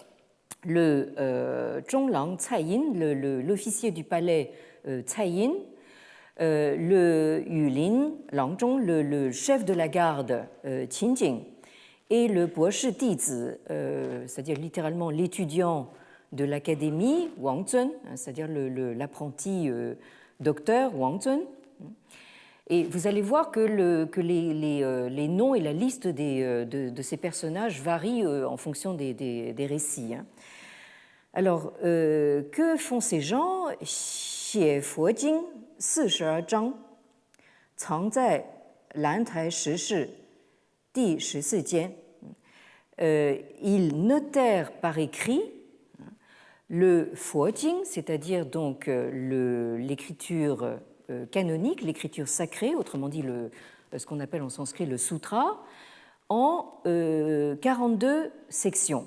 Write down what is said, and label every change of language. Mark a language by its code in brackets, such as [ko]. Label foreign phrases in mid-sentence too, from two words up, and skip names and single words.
[fr] le Zhonglang Cai Yin, l'officier du palais Cai Yin, le Yulin Langzhong, le chef de la garde Qinjing, et le Boshi Dizi, c'est-à-dire littéralement l'étudiant de l'académie Wang Zun, c'est-à-dire l'apprenti docteur Wang Zun. Et vous allez voir que les noms et la liste de ces personnages varient en fonction des récits. Alors, que font ces gens? [zh] 写佛经42章，藏在兰台石室第14 间。 [fr] Ils notèrent par écrit le Fuojing, c'est-à-dire donc l'écriture canonique, l'écriture sacrée, autrement dit ce qu'on appelle en sanskrit le sutra, en 42 sections.